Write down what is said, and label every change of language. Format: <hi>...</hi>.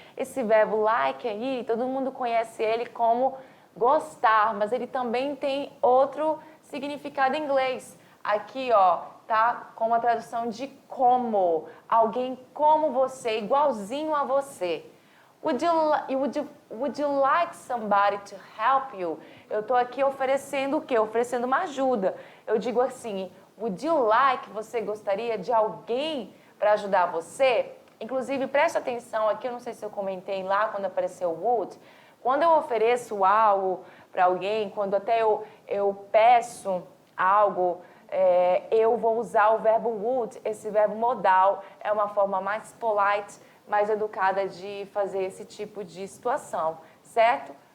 <pt>Esse verbo like aí, todo mundo conhece ele como gostar, mas ele também tem outro significado em inglês. Aqui, ó, tá com uma tradução de como. Alguém como você, igualzinho a você.</pt> <en>Would you like somebody to help you?</en> <pt>Eu estou aqui oferecendo o quê? Oferecendo uma ajuda. Eu digo assim,</pt> <en>would you like,</en> <pt>você gostaria de alguém para ajudar você? Inclusive, preste atenção aqui, eu não sei se eu comentei lá quando apareceu would. Quando eu ofereço algo para alguém, quando até eu peço algo, eu vou usar o verbo would, esse verbo modal, é uma forma mais polite, mais educada de fazer esse tipo de situação, certo?</pt>